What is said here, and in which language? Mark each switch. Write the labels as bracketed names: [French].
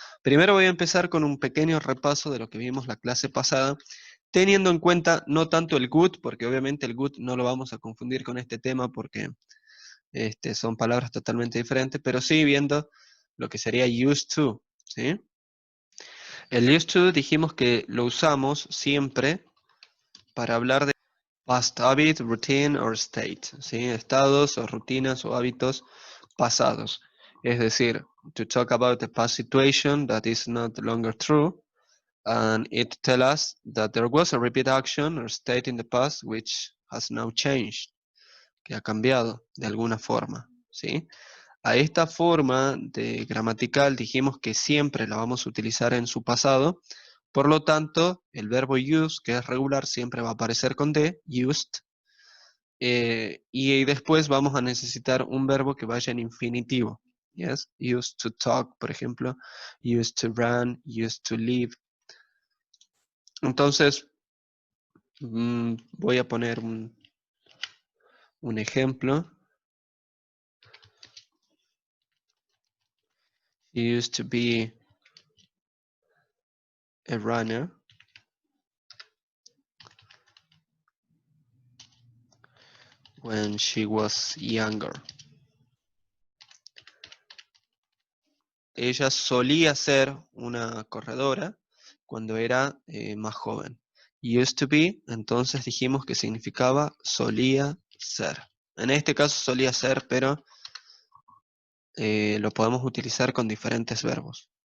[Spanish] Primero voy a empezar con un pequeño repaso de lo que vimos la clase pasada, teniendo en cuenta no tanto el good, porque obviamente el good no lo vamos a confundir con este tema porque son palabras totalmente diferentes, pero sí viendo lo que sería used to, ¿sí? El used to dijimos que lo usamos siempre para hablar de [English] past habit, routine or state, [Spanish] ¿sí? Estados o rutinas o hábitos pasados. Es decir, [English] to talk about a past situation that is not longer true, and it tells us that there was a repeat action or state in the past which has now changed, [Spanish] que ha cambiado de alguna forma, ¿sí? A esta forma de gramatical dijimos que siempre la vamos a utilizar en su pasado, por lo tanto, el verbo use, que es regular, siempre va a aparecer con D, used, y después vamos a necesitar un verbo que vaya en infinitivo. [English] Yes, used to talk, [Spanish] por ejemplo, [English] used to run, used to live. [Spanish] Entonces, voy a poner un ejemplo. [English] He used to be a runner when she was younger. [Spanish] Ella solía ser una corredora cuando era más joven. Used to be, entonces dijimos que significaba solía ser. En este caso solía ser, pero lo podemos utilizar con diferentes verbos.